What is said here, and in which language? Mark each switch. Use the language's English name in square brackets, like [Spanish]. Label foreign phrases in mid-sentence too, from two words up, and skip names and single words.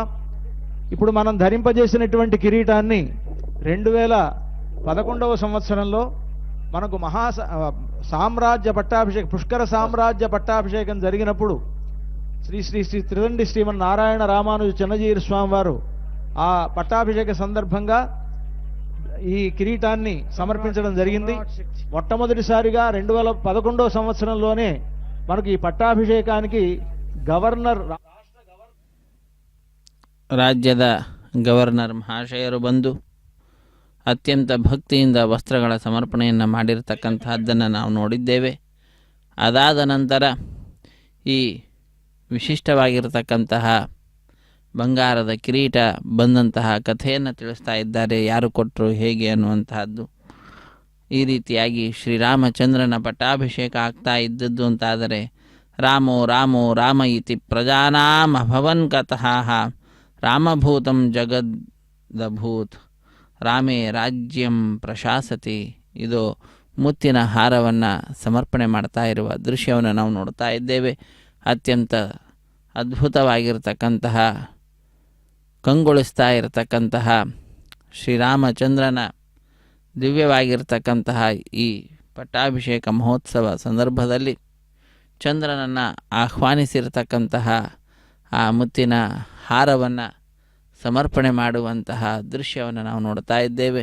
[Telugu] ఇప్పుడు మనం ధరింపజేసినటువంటి కిరీటాన్ని 2011వ సంవత్సరంలో మనకు సామ్రాజ్య పట్టాభిషేకం పుష్కర సామ్రాజ్య పట్టాభిషేకం జరిగినప్పుడు శ్రీ శ్రీ శ్రీ త్రిదండి శ్రీమన్నారాయణ రామానుజ చిన్నజీయర్ స్వామి వారు ఆ పట్టాభిషేక సందర్భంగా ఈ కిరీటాన్ని సమర్పించడం జరిగింది. మొట్టమొదటిసారిగా 2011 సంవత్సరంలోనే మనకు ఈ పట్టాభిషేకానికి గవర్నర్, [Kannada] ರಾಜ್ಯದ ಗವರ್ನರ್ ಮಹಾಶಯರು ಬಂದು ಅತ್ಯಂತ ಭಕ್ತಿಯಿಂದ ವಸ್ತ್ರಗಳ ಸಮರ್ಪಣೆಯನ್ನು ಮಾಡಿರತಕ್ಕಂತಹದ್ದನ್ನು ನಾವು ನೋಡಿದ್ದೇವೆ. ಅದಾದ ನಂತರ ಈ ವಿಶಿಷ್ಟವಾಗಿರತಕ್ಕಂತಹ ಬಂಗಾರದ ಕಿರೀಟ ಬಂದಂತಹ ಕಥೆಯನ್ನು ತಿಳಿಸ್ತಾ ಇದ್ದಾರೆ. ಯಾರು ಕೊಟ್ಟರು, ಹೇಗೆ ಅನ್ನುವಂತಹದ್ದು. ಈ ರೀತಿಯಾಗಿ ಶ್ರೀರಾಮಚಂದ್ರನ ಪಟ್ಟಾಭಿಷೇಕ ಆಗ್ತಾ ಇದ್ದದ್ದು ಅಂತಾದರೆ [Sanskrit] ರಾಮೋ ರಾಮೋ ರಾಮ ಇತಿ ಪ್ರಜಾನಾಂ ಅಭವನ್ ಕತಃ ರಾಮಭೂತಂ ಜಗದಭೂತ್ ರಾಮೇ ರಾಜ್ಯಂ ಪ್ರಶಾಸತಿ. [Kannada] ಇದು ಮುತ್ತಿನ ಹಾರವನ್ನು ಸಮರ್ಪಣೆ ಮಾಡ್ತಾ ಇರುವ ದೃಶ್ಯವನ್ನು ನಾವು ನೋಡ್ತಾ ಇದ್ದೇವೆ. ಅತ್ಯಂತ ಅದ್ಭುತವಾಗಿರತಕ್ಕಂತಹ, ಕಂಗೊಳಿಸ್ತಾ ಇರತಕ್ಕಂತಹ ಶ್ರೀರಾಮಚಂದ್ರನ ದಿವ್ಯವಾಗಿರ್ತಕ್ಕಂತಹ ಈ ಪಟ್ಟಾಭಿಷೇಕ ಮಹೋತ್ಸವ ಸಂದರ್ಭದಲ್ಲಿ ಚಂದ್ರನನ್ನು ಆಹ್ವಾನಿಸಿರತಕ್ಕಂತಹ ಆ ಮುತ್ತಿನ ಹಾರವನ್ನು ಸಮರ್ಪಣೆ ಮಾಡುವಂತಹ ದೃಶ್ಯವನ್ನು ನಾವು ನೋಡ್ತಾ ಇದ್ದೇವೆ.